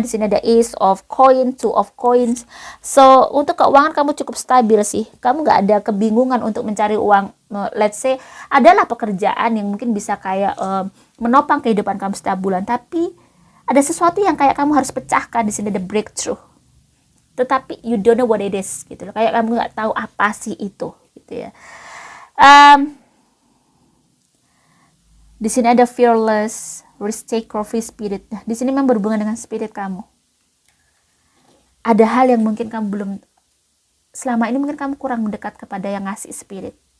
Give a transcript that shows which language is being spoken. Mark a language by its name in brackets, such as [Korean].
[Indonesian] Di sini ada Ace of Coins, Two of Coins. So untuk keuangan kamu cukup stabil sih. Kamu nggak ada kebingungan untuk mencari uang. [English] Let's say [Indonesian] adalah pekerjaan yang mungkin bisa kayak menopang kehidupan kamu setiap bulan, tapi ada sesuatu yang kayak kamu harus pecahkan. Di sini ada breakthrough. Tetapi [English] you don't know what it is [Indonesian] gitu loh. Kayak kamu nggak tahu apa sih itu gitu ya. Di sini ada [English] fearless, risk-taker, free spirit. [Indonesian] Nah, di sini memang berhubungan dengan spirit kamu. Ada hal yang mungkin kamu belum, selama ini mungkin kamu kurang mendekat kepada yang ngasih spirit.